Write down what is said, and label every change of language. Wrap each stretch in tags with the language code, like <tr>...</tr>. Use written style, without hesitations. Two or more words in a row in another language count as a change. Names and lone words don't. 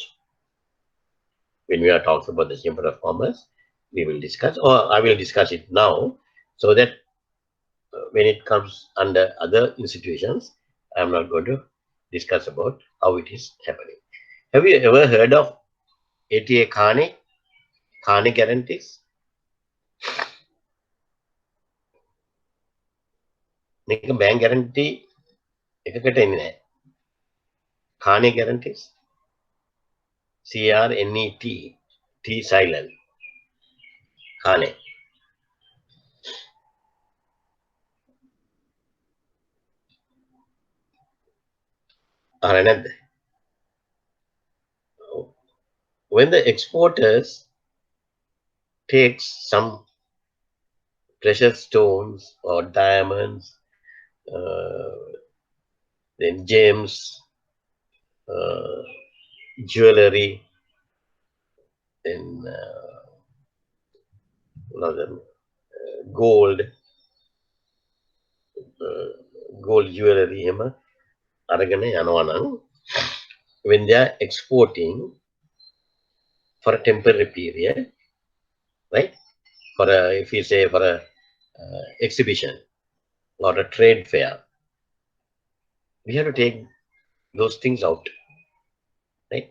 <en>When we are talking about the Chamber of Commerce, we will discuss, or I will discuss it now, so that when it comes under other institutions, I am not going to discuss about how it is happening. Have you ever heard of ATA Kane guarantees?</en> <si>මේක</si> <en>bank guarantee</en> <si>එකකට එන්නේ නැහැ.</si> <en>Kane guarantees. CRNET, T silent. Kane.</en> <si>අහලා නැද්ද?</si> <en>When the exporters takes some precious stones or diamonds, then gems, jewelry, then gold jewelry,</en> <si>අරගෙන යනවා නම්</si> <en>when they are exporting for a temporary period, right? For a, if we say for a exhibition or a trade fair, we have to take those things out, right?</en>